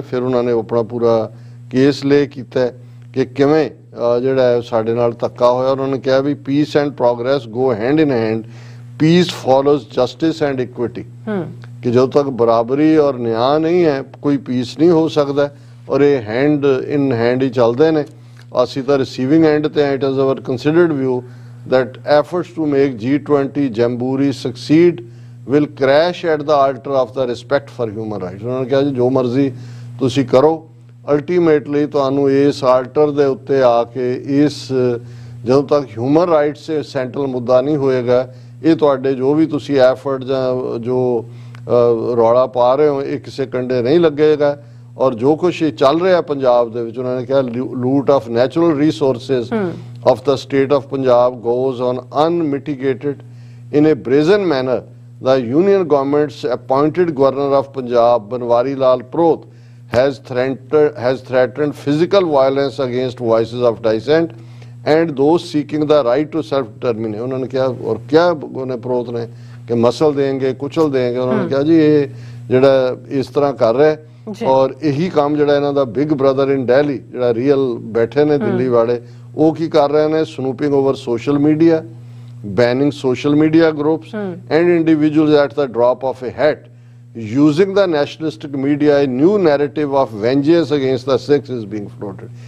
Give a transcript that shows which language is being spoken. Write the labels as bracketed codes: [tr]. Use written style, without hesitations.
[pa] ਫਿਰ ਉਹਨਾਂ ਨੇ ਆਪਣਾ ਪੂਰਾ ਕੇਸ ਲੇ ਕੀਤਾ ਕਿ ਕਿਵੇਂ ਜਿਹੜਾ ਸਾਡੇ ਨਾਲ ਧੱਕਾ ਹੋਇਆ। ਉਹਨਾਂ ਨੇ ਕਿਹਾ ਵੀ [en] peace and progress go hand in hand, peace follows justice and equity, [pa] ਕਿ ਜਦੋਂ ਤੱਕ ਬਰਾਬਰੀ ਔਰ ਨਿਆਂ ਨਹੀਂ ਹੈ ਕੋਈ ਪੀਸ ਨਹੀਂ ਹੋ ਸਕਦਾ। ਔਰ ਇਹ ਹੈਂਡ ਇਨ ਹੈਂਡ ਹੀ ਚੱਲਦੇ ਨੇ। ਅਸੀਂ ਤਾਂ [en] Receiving end ਤੇ it is our considered view that efforts to make G20 Jamboree succeed will crash at the altar of the respect for human rights। [pa] ਉਹਨਾਂ ਨੇ ਕਿਹਾ ਜੀ ਜੋ ਮਰਜ਼ੀ ਤੁਸੀਂ ਕਰੋ, ਅਲਟੀਮੇਟਲੀ ਤੁਹਾਨੂੰ ਇਸ ਆਲਟਰ ਦੇ ਉੱਤੇ ਆ ਕੇ ਇਸ ਜਦੋਂ ਤੱਕ ਹਿਊਮਨ ਰਾਈਟਸ ਸੈਂਟਰਲ ਮੁੱਦਾ ਨਹੀਂ ਹੋਏਗਾ, ਇਹ ਤੁਹਾਡੇ ਜੋ ਵੀ ਤੁਸੀਂ ਐਫਰਟ ਜਾਂ ਜੋ ਰੌਲਾ ਪਾ ਰਹੇ ਹੋ ਇਹ ਕਿਸੇ ਕੰਡੇ ਨਹੀਂ ਲੱਗੇਗਾ। ਔਰ ਜੋ ਕੁਛ ਇਹ ਚੱਲ ਰਿਹਾ ਪੰਜਾਬ ਦੇ ਵਿੱਚ, ਉਹਨਾਂ ਨੇ ਕਿਹਾ [en] Loot of natural resources of the state of Punjab goes on unmitigated in a brazen manner. The union government's appointed governor of Punjab, Banwari Lal Prot, has threatened physical violence against voices of dissent and those seeking the right to self-determination। [hi] उन्होंने क्या और क्या उन्हें प्रोत ने कि muscle देंगे, कुचल देंगे। उन्होंने कहा जी ये [pa] ਜਿਹੜਾ ਇਸ ਤਰ੍ਹਾਂ ਕਰ ਰਿਹਾ ਔਰ ਇਹੀ ਕੰਮ ਜਿਹੜਾ ਇਹਨਾਂ ਦਾ ਬਿਗ ਬ੍ਰਦਰ ਇਨ ਦਿੱਲੀ ਜਿਹੜਾ ਰੀਅਲ ਬੈਠੇ ਨੇ ਦਿੱਲੀ ਵਾਲੇ, ਉਹ ਕੀ ਕਰ ਰਹੇ ਨੇ? [en] Snooping over social media, banning social media groups and individuals at the drop of a hat, using the nationalistic media, a new narrative of vengeance against the Sikhs is being floated।